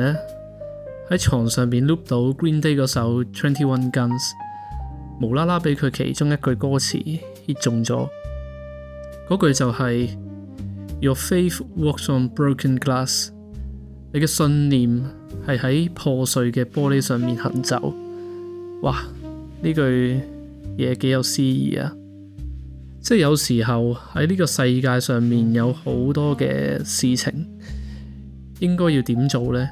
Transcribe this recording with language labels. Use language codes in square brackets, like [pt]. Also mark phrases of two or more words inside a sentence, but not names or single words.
[yue] 呢，喺床上邊 loop 到 Green Day 嗰首 21 Guns， 無啦啦俾佢其中一句歌詞 hit 中咗。嗰句就係 [en] Your faith walks on broken glass， [yue] 你嘅信念係喺破碎嘅玻璃上面行走。哇！呢句嘢幾有詩意啊！即係有時候喺呢個世界上面有好多嘅事情，應該要點做呢？